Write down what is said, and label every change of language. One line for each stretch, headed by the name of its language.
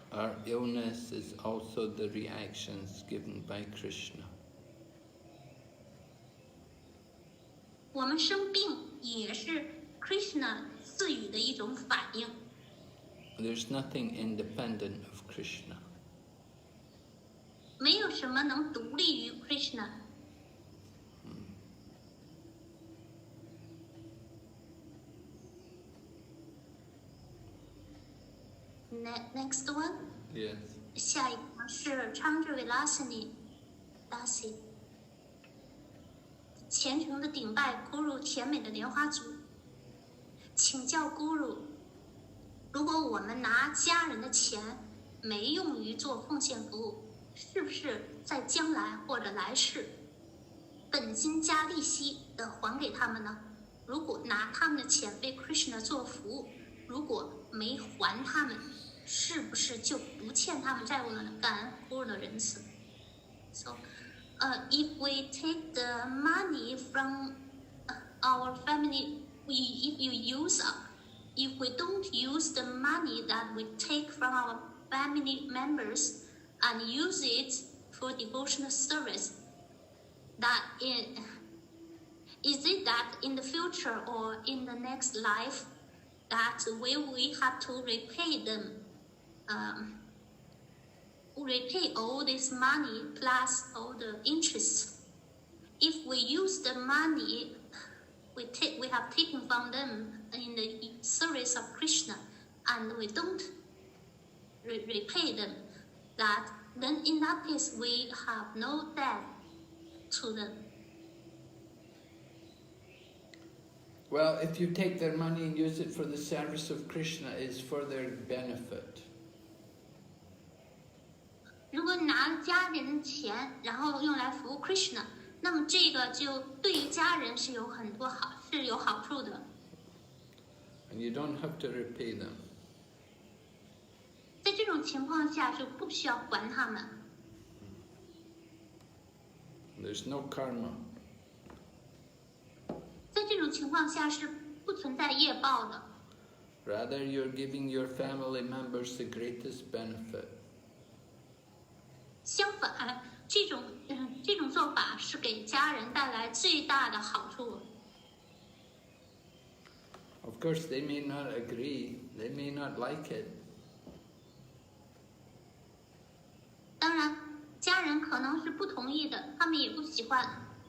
English: Our illness is also the reactions given by Krishna.
Chinese: 我们生病也是 Krishna 赐予的一种反应。
English: There's nothing independent of Krishna.
Chinese: 没有什么能独立于 Krishna。
English: Next one. Yes.
Chinese: 下一个是昌智维拉斯尼达西，虔诚的顶拜 Guru 甜美的莲花足，请教 Guru， 如果我们拿家人的钱没用于做奉献服务，是不是在将来或者来世，本金加利息的还给他们呢？如果拿他们的钱为 Krishna 做服务，如果没还他们，是不是就不欠他们债务了呢？感恩 Guru 的仁慈。
English: So, if we take the money from our family, if you use if we don't use the money that we take from our family members and use it for devotional service, is it that in the future or in the next life that we have to repay them, repay all this money plus all the interest? If we use the money we have taken from them in the service of Krishna and we don't repay them, then in that case we have no debt to them. Well, if you take their money and use it for the service of Krishna, it's for their benefit.
Chinese: 如果你拿了家人的钱，然后用来服务 Krishna， 那么这个就对于家人是有好处的。
English: And you don't have to repay them.
Chinese: 在这种情况下就不需要还他们。
English: There's no karma.
Chinese: 在这种情况下是不存在业报的。
English: Rather, you're giving your family members the greatest benefit.
Chinese: 相反，这种做法是给家人带来最大的好处。
English: Of course, they may not agree, they may not like it.
Chinese: 当然，家人可能是不同意的，他们也不喜欢。